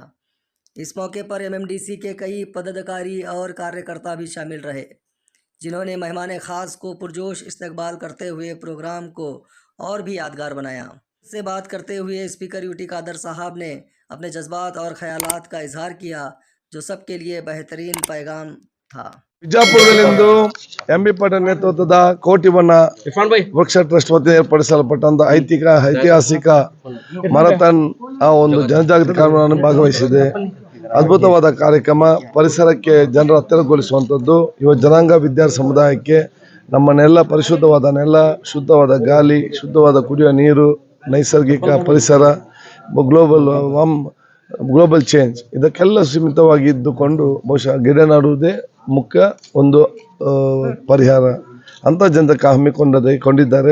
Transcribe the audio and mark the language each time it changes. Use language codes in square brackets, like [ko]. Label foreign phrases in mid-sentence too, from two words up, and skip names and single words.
[ur] اس موقع پر ایم ایم ڈی سی کے کئی پدادھیکاری اور کاریہ کرتا بھی شامل رہے، جنہوں نے مہمان خاص کو پرجوش استقبال کرتے ہوئے پروگرام کو اور بھی یادگار بنایا. سے بات کرتے ہوئے اسپیکر یو ٹی قادر صاحب نے اپنے جذبات اور خیالات کا اظہار کیا، جو سب کے لیے بہترین پیغام تھا. [kn] ಬಿಜಾಪುರದಲ್ಲಿಂದು ಎಂಬಿ ಪಾಟೀಲ್ ನೇತೃತ್ವದ ಕೋಟಿಬಣ್ಣ ವೃಕ್ಷ ಟ್ರಸ್ಟ್ ವತಿಯಿಂದ ಏರ್ಪಡಿಸಲ್ಪಟ್ಟಂತ ಐತಿಹಾಸಿಕ ಮ್ಯಾರಥಾನ್ ಆ ಒಂದು ಜನಜಾಗೃತಿ ಕಾರ್ಯಕ್ರಮವನ್ನು ಭಾಗವಹಿಸಿದೆ. ಅದ್ಭುತವಾದ ಕಾರ್ಯಕ್ರಮ, ಪರಿಸರಕ್ಕೆ ಜನರ ಹತ್ತಿರಗೊಳಿಸುವಂಥದ್ದು, ಯುವ ಜನಾಂಗ ವಿದ್ಯಾರ್ಥಿ ಸಮುದಾಯಕ್ಕೆ ನಮ್ಮನ್ನೆಲ್ಲ ಪರಿಶುದ್ಧವಾದ ನೆಲ, ಶುದ್ಧವಾದ ಗಾಳಿ, ಶುದ್ಧವಾದ ಕುಡಿಯುವ ನೀರು, ನೈಸರ್ಗಿಕ ಪರಿಸರ, [en] global change [kn] ಇದಕ್ಕೆಲ್ಲ ಸೀಮಿತವಾಗಿ ಇದ್ದುಕೊಂಡು ಬಹುಶಃ ಗಿಡ ನೆಡುವುದೇ ಮುಖ್ಯ ಒಂದು ಪರಿಹಾರ ಅಂತ ಜನತೆ ಹಮ್ಮಿಕೊಂಡಿದ್ದಾರೆ.